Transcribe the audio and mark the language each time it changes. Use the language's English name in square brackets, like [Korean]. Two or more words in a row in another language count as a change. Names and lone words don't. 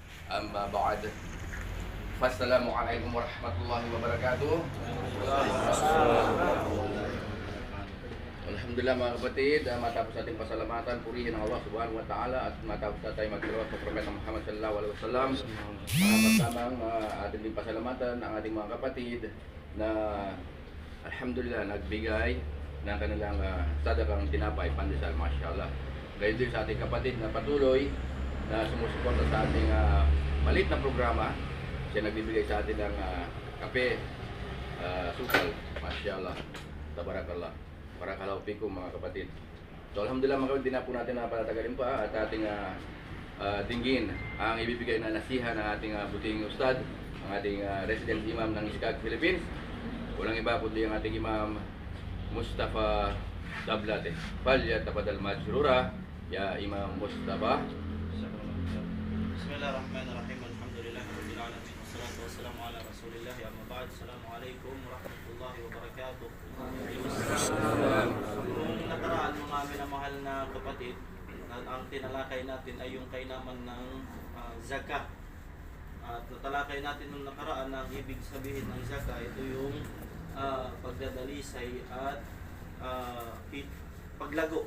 [Arabic] أما بعد فالسلام عليكم ورحمة الله وبركاته. [Filipino] Alhamdulillah mga kapatid, matapos ating pasalamatan, purihin ang Allah [Arabic] سبحانه وتعالى [Filipino] at matapos na tayo magsalawat sa Propeta Muhammad [Arabic] صلى الله عليه وسلم, [Filipino] kasamang ating din pasalamatan ang ating mga kapatid na alhamdulillah nagbigay ng kanilang sadakang tinapay, pandesal, mashallah. Gayun din sa ating kapatid na patuloy na sumusuporta sa ating maliit na programa. Siya nagbibigay sa atin ng kape, sukal, [Arabic] ما شاء الله تبارك الله. بارك الله فيكم [Filipino] mga kapatid. So alhamdulillah mga kapatid, di na po natin napalatagalin pa at ating dinggin ang ibibigay na nasiha ng ating buting ustad, ang ating resident imam ng Iskag, Philippines. Walang iba kundi ang ating imam Mustafa Dablate. [Arabic] فليتفضل مجرورا يا إمام مصطفى. بسم الله الرحمن الرحيم. الحمد لله رب العالمين والصلاة والسلام على رسول الله. أما بعد. السلام عليكم ورحمة الله وبركاته. [Filipino] Kung nakaraan mga minamahal na kapatid, ang tinalakay natin ay yung kainaman ng zakah. At natalakay natin nung nakaraan na ang ibig sabihin ng zakah, ito yung pagdadalisay at paglago.